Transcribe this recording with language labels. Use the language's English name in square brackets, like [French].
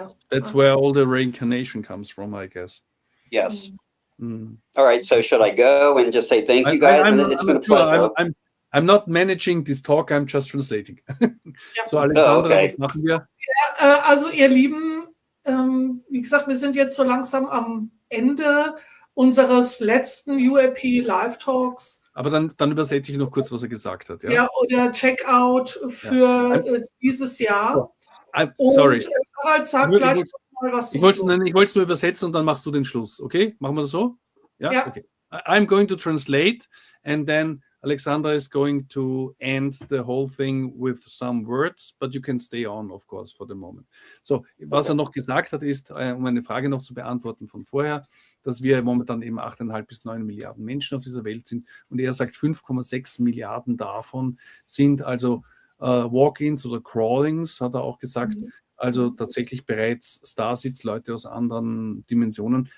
[English] That's where all the reincarnation comes from, I guess. Yes. All right, so should I go and just say thank you guys? It's been a pleasure. I'm not managing this talk, I'm just translating. So, Alexandra, [German] was machen wir? Ja, also ihr Lieben, wie gesagt, wir sind jetzt so langsam am Ende unseres letzten UAP Live Talks. Aber dann übersetze ich noch kurz, was er gesagt hat. Ja, oder Checkout für dieses Jahr. Sorry. Und Harald sagt gleich mal was zum Schluss. Ich wollte es nur übersetzen und dann machst du den Schluss. Okay? Machen wir das so? Ja? Okay. [English] I'm going to translate and then Alexandra is going to end the whole thing with some words, but you can stay on, of course, for the moment. [German] So, was er noch gesagt hat, ist, um eine Frage noch zu beantworten von vorher, dass wir momentan eben 8,5 bis 9 Milliarden Menschen auf dieser Welt sind. Und er sagt, 5,6 Milliarden davon sind also Walk-ins oder Crawlings, hat er auch gesagt. Also tatsächlich bereits Starsitzleute aus anderen Dimensionen.